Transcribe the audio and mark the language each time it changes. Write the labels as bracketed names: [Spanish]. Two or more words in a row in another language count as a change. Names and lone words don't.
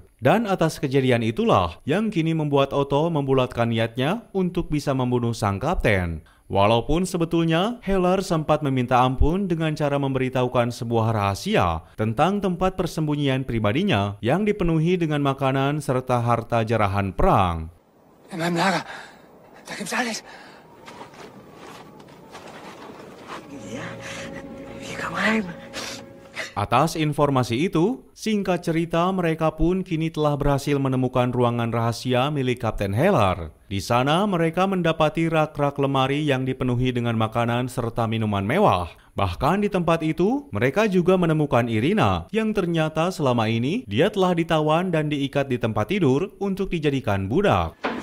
[Indonesian] Dan atas kejadian itulah yang kini membuat Otto membulatkan niatnya untuk bisa membunuh sang kapten. Walaupun sebetulnya Heller sempat meminta ampun dengan cara memberitahukan sebuah rahasia tentang tempat persembunyian pribadinya yang dipenuhi dengan makanan serta harta jarahan perang. [German] In meinem Lager, da gibt's alles. Hier kann man rein. [Indonesian] Atas informasi itu, singkat cerita mereka pun kini telah berhasil menemukan ruangan rahasia milik Kapten Heller. Di sana mereka mendapati rak-rak lemari yang dipenuhi dengan makanan serta minuman mewah. Bahkan di tempat itu, mereka juga menemukan Irina yang ternyata selama ini dia telah ditawan dan diikat di tempat tidur untuk dijadikan budak.